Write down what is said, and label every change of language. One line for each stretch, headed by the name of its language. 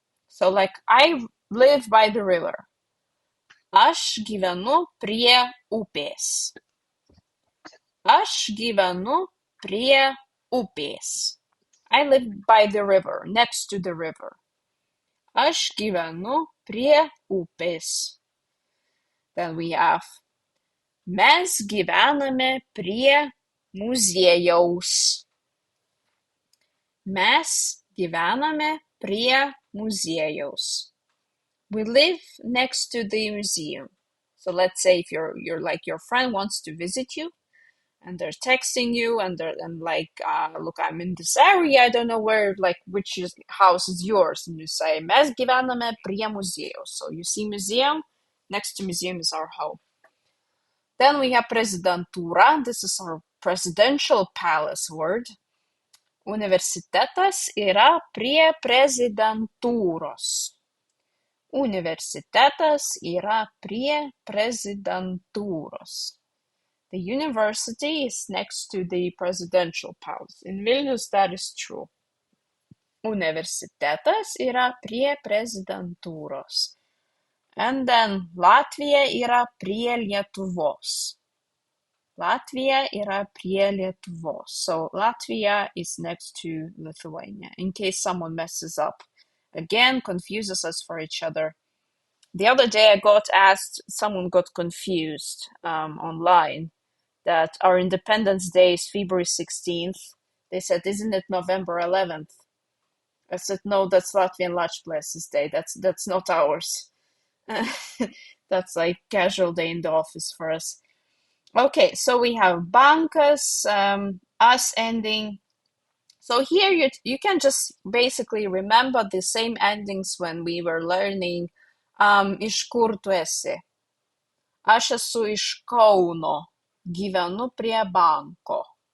English: So I live by the river.
Lithuanian: Aš gyvenu prie upės. Aš gyvenu prie upės.
English: I live by the river, next to the river.
Lithuanian: Aš gyvenu prie upės.
English: Then we have
Lithuanian: mes gyvename prie muziejaus. Mes gyvename prie muziejaus.
English: We live next to the museum. So let's say if your friend wants to visit you, and they're texting you, and look, I'm in this area, I don't know where, which house is yours, and you say
Lithuanian: mes gyvename prie muziejaus.
English: So you see museum, next to museum is our home. Then we have prezidentūra. This is our presidential palace word.
Lithuanian: Universitetas yra prie prezidentūros. Universitetas yra prie prezidentūros.
English: The university is next to the presidential palace. In Vilnius, that is true.
Lithuanian: Universitetas yra prie prezidentūros.
English: And then
Lithuanian: Latvija yra prie Lietuvos. Latvia yra prie Lietuvos.
English: So Latvia is next to Lithuania, in case someone messes up. Again, confuses us for each other. The other day I got asked, someone got confused online, that our Independence Day is February 16th. They said, isn't it November 11th? I said, no, that's Latvian Latvijas Day. That's not ours. That's like casual day in the office for us. Okay, so we have bankas, us ending. So here you can just basically remember the same endings when we were learning
Lithuanian: iš kur tu esi. Aš esu iš Kauno, gyvenu prie banko.